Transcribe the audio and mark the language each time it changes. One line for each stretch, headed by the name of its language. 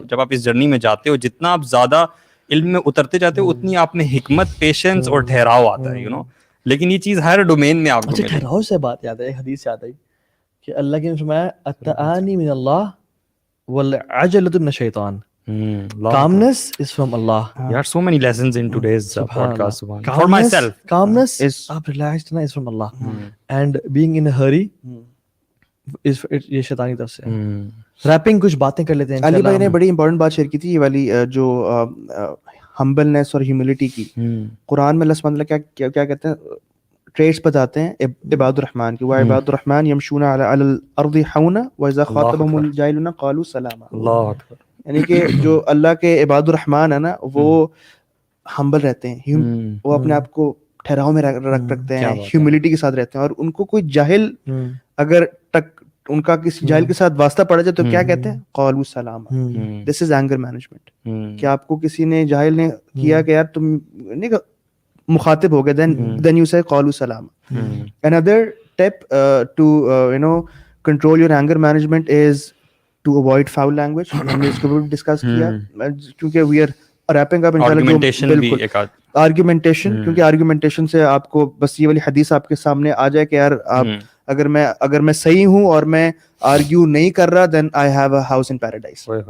Urdu: جب آپ اس جرنی میں جاتے ہو, جتنا آپ زیادہ علم میں اترتے جاتے ہو, اتنی آپ میں حکمت, پیشنس اور ٹھہراؤ آتا ہے, یو نو. لیکن یہ چیز ہر ڈومین میں آپ کو اچھا ٹھہراؤ سے بات یاد ہے, ایک حدیث یاد آئی کہ اللہ کے نے فرمایا
Arabic: التآنی من اللہ والعجلۃ من الشیطان.
English: Calmness is from Allah. There are so many lessons in today's podcast. For myself, calmness is relaxed na is from Allah, and being in a hurry is
Urdu: یہ شیطانی طرف سے. ریپنگ کچھ باتیں کر لیتے ہیں. علی بھائی نے بڑی امپورٹنٹ بات شیئر کی تھی, یہ والی جو ہمبلنس اور ہیوملٹی کی. قرآن میں اللہ سبحانہ وتعالیٰ کیا کہتے ہیں, ٹریٹس بتاتے ہیں عباد الرحمن کی,
Arabic: وعباد الرحمن یمشون علی الارض حونا واذا خاطبهم الجاہلون قالوا سلاما.
Urdu: اللہ اکبر. یعنی کہ جو اللہ کے عباد الرحمن ہے نا, وہ ہمبل رہتے ہیں, وہ اپنے آپ کو ٹھہراؤ میں رکھتے ہیں, ہیوملٹی کے ساتھ رہتے ہیں, اور ان کو کوئی جاہل اگر ان کا کسی جاہل کے ساتھ واسطہ پڑ جائے تو کیا کہتے ہیں,
Arabic: قالوا سلاما.
English: this is anger management,
Urdu: کہ آپ کو کسی نے جاہل نے کیا کہ یار تم نہیں مخاطب ہو گئے,
English: then you say
Arabic: قالوا سلاما.
English: Another tip to control your anger management is to avoid foul language.
Urdu: ہم نے اس کو بھی ڈسکس کیا, کیونکہ
English: we are wrapping up
Urdu: انشاءاللہ. آرگیومنٹیشن, کیونکہ آرگیومنٹیشن سے آپ کو بس یہ والی حدیث آپ کے سامنے آ جائے کہ یار آپ اگر میں صحیح ہوں اور میں آرگیو نہیں کر رہا,
English: then I have a house in paradise.